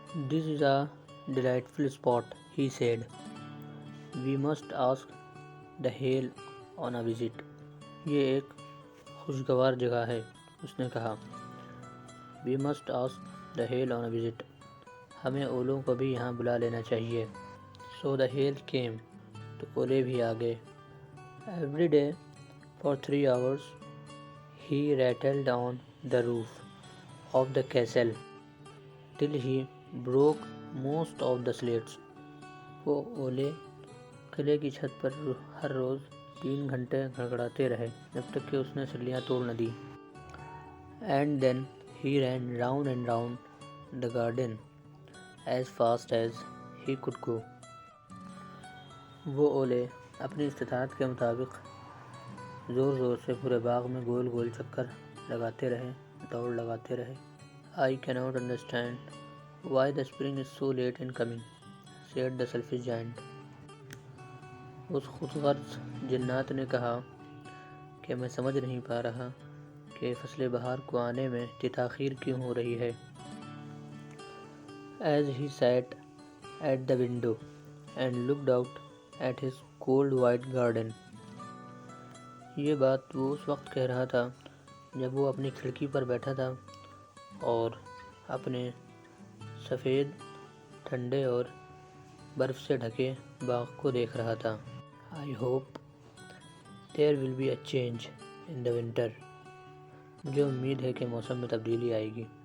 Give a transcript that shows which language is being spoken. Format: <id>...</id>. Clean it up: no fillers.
<en>This is a delightful spot, he said. We must ask the hail on a visit.</en> <ur>یہ ایک خوشگوار جگہ ہے، اس نے کہا.</ur> <en>We must ask the hail on a visit.</en> <ur>ہمیں اولوں کو بھی یہاں بلا لینا چاہیے.</ur> <en>So the hail came.</en> <ur>تو اولے بھی آ گئے.</ur> <en>Every day for 3 hours he rattled on the roof of the castle till he broke most of the slates.</en> <ur>وہ اولے قلعے کی چھت پر ہر روز 3 گھنٹے گھڑگھڑاتے رہے جب تک کہ اس نے سلیاں توڑ نہ دی.</ur> <en>And then he ran round and round the garden as fast as he could go.</en> <ur>وہ اولے اپنی استطاعت کے مطابق زور زور سے پورے باغ میں گول گول چکر لگاتے رہے، دوڑ لگاتے رہے.</ur> <en>I cannot understand why the spring is so late in coming, said the selfish giant.</en> <ur>اس خود غرض جنات نے کہا کہ میں سمجھ نہیں پا رہا کہ فصل بہار کو آنے میں تاخیر کیوں ہو رہی ہے۔</ur> <en>As he sat at the window and looked out at his cold white garden.</en> <ur>یہ بات وہ اس وقت کہہ رہا تھا جب وہ اپنی کھڑکی پر بیٹھا تھا اور اپنے سفید، ٹھنڈے اور برف سے ڈھکے باغ کو دیکھ رہا تھا۔</ur> <en>I hope there will be a change in the winter.</en> <ur>مجھے امید ہے کہ موسم میں تبدیلی آئے گی۔</ur>